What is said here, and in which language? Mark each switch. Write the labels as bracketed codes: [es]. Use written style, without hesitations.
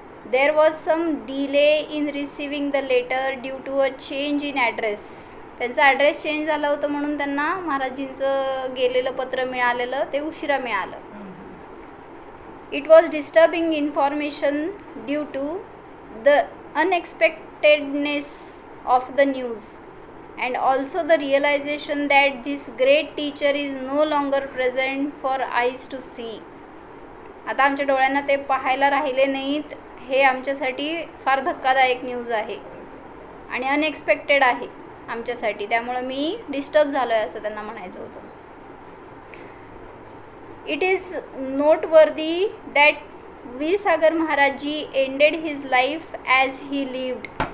[en] There was some delay in receiving the letter due to a change in address. [mr] त्यांचा address change झाला होता म्हणून त्यांना महाराजींचं गेलेलं पत्र मिळालेलं ते उशिरा मिळालं. [en] It was disturbing information due to the unexpectedness of the news and also the realization that this great teacher is no longer present for eyes to see. [mr] आता आमच्या डोळ्यांना ते पाहायला राहिले नाहीत. हे आमच्यासाठी फार धक्कादायक न्यूज आहे आणि अनएक्सपेक्टेड आहे आमच्यासाठी, त्यामुळे मी डिस्टर्ब झालो आहे असं त्यांना म्हणायचं होतं. [en] It is noteworthy that Veer Sagar Maharajji ended his life as he lived.